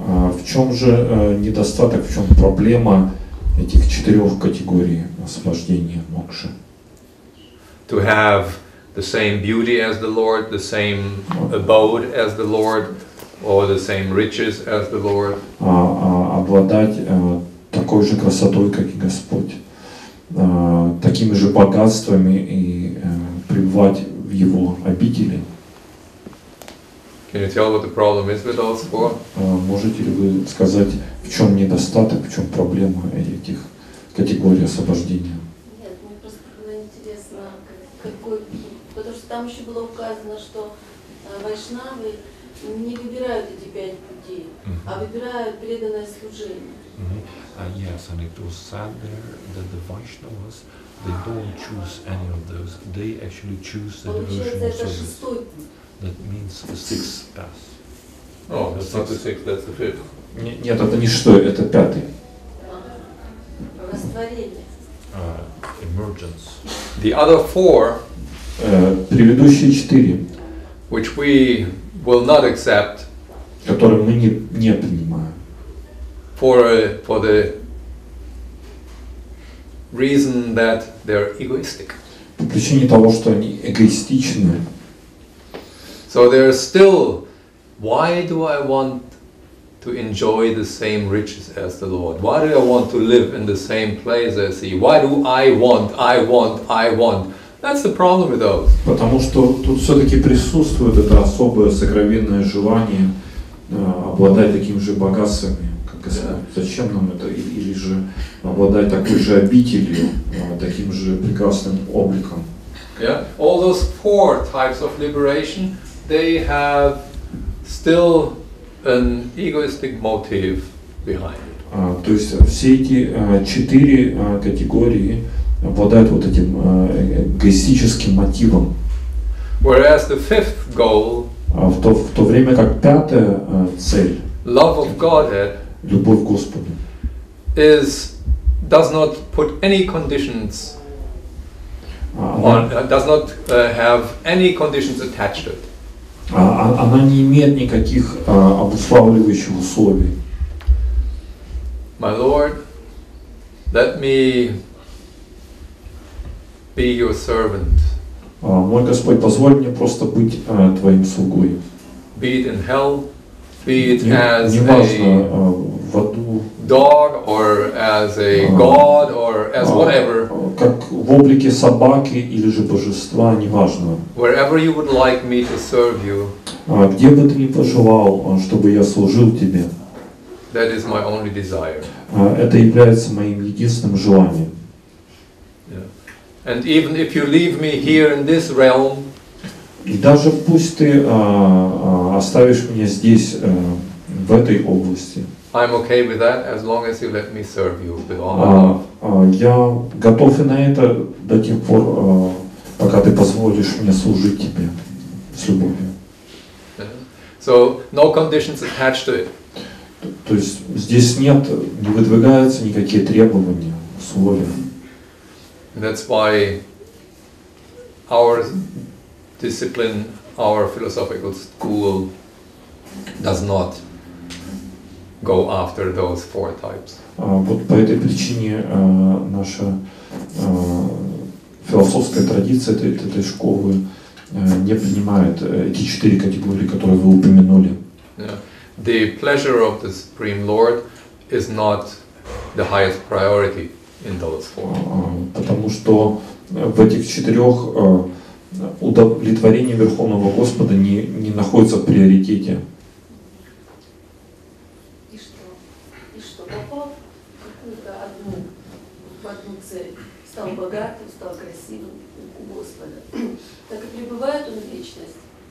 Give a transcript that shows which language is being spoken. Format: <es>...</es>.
<ru>В чем же недостаток, в чем проблема этих 4 категорий освобождения мокши?</ru> <en>To have the same beauty as the Lord, the same abode as the Lord, or the same riches as the Lord.</en> <ru>Обладать такой же красотой, как и Господь, такими же богатствами и пребывать в Его обители.</ru> <en>Can you tell what the problem is with those 4?</en> <ru>Можете ли вы сказать, в чем недостаток, в чем проблема этих категорий освобождения? Нет, мне просто было интересно, какой, потому что там еще было указано, что вайшнавы не выбирают эти 5 путей, а выбирают преданное служение.</ru> <en>Yes, and it was said there that the Vaishnavas, they don't choose any of those. They actually choose the devotional service. That means the 6th path. Oh, that's not the 6th, that's the 5th.</en> <ru>Нет, это не 6, это 5. Растворение.</ru> <en>Emergence. The other 4,</en> <ru>предыдущие 4,</ru> <en>which we will not accept,</en> <ru>которые мы не принимаем,</ru> <en>for the reason that they're egoistic.</en> <ru>По причине того, что они эгоистичны.</ru> <en>So there's still, why do I want to enjoy the same riches as the Lord? Why do I want to live in the same place as He? Why do I want? That's the problem with those.</en> <ru>Потому что тут все-таки присутствует это особое сокровенное желание обладать такими же богатствами, как Господь. Зачем нам это? Или же обладать такой же обителью, таким же прекрасным обликом.</ru> <en>Yeah, all those 4 types of liberation, they have still an egoistic motive behind it.</en> <ru>То есть все эти 4 категории обладают вот этим эгоистическим мотивом.</ru> <en>Whereas the 5th goal,</en> <ru>в то время как 5-я цель,</ru> <en>love of Godhead,</en> <ru>любовь к Господу,</ru> <en>does not put any conditions on, does not have any conditions attached to it.</en> <ru>Она не имеет никаких обуславливающих условий.</ru> <en>My Lord, let me be your servant.</en> <ru>Мой Господь, позволь мне просто быть Твоим слугой.</ru> <en>Be it in hell, be it as</en> <ru>неважно, в аду,</ru> <en>dog, or as a god, or as whatever.</en> <ru>Как в облике собаки или же божества, неважно.</ru> <en>Wherever you would like me to serve you.</en> <ru>Где бы ты ни пожелал, чтобы я служил Тебе.</ru> <en>That is my only desire.</en> <ru>Это является моим единственным желанием.</ru> <en>And even if you leave me here in this realm,</en> <ru>и даже пусть ты оставишь меня здесь, в этой области,</ru> <en>I'm okay with that as long as you let me serve you with all my love.</en> <ru>Я готов и на это до тех пор, пока ты позволишь мне служить Тебе с любовью.</ru> <en>So no conditions attached to it.</en> <ru>То есть здесь не выдвигаются никакие требования, условия.</ru> <en>That's why our discipline, our philosophical school does not go after those 4 types.</en> <ru>Вот по этой причине наша философская традиция этой школы не принимает эти 4 категории, которые вы упомянули.</ru> <en>Yeah. The pleasure of the Supreme Lord is not the highest priority in those 4.</en> <ru>Потому что в этих 4 удовлетворение Верховного Господа не находится в приоритете. И что попал в какую-то одну цель, стал богатым, стал красивым у Господа, так и пребывает он в вечность?</ru>